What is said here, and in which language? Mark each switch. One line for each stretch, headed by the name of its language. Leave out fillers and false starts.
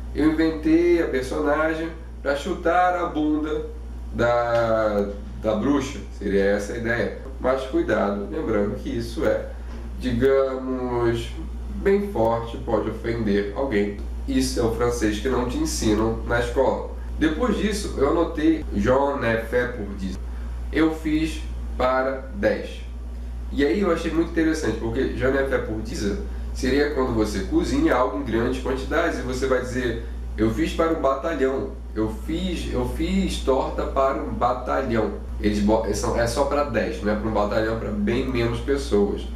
Portuguese: Eu inventei a personagem para chutar a bunda da bruxa, seria essa a ideia. Mas cuidado, lembrando que isso é, digamos, bem forte, pode ofender alguém. Isso é o francês que não te ensinam na escola. Depois disso, eu anotei
French: J'en ai fait pour 10.
Portuguese: Eu fiz para 10. E aí eu achei muito interessante, porque
French: J'en ai fait pour 10
Portuguese: seria quando você cozinha algo em grandes quantidades e você vai dizer, eu fiz para um batalhão. Eu fiz torta para um batalhão. É só para 10, não é para um batalhão, para bem menos pessoas.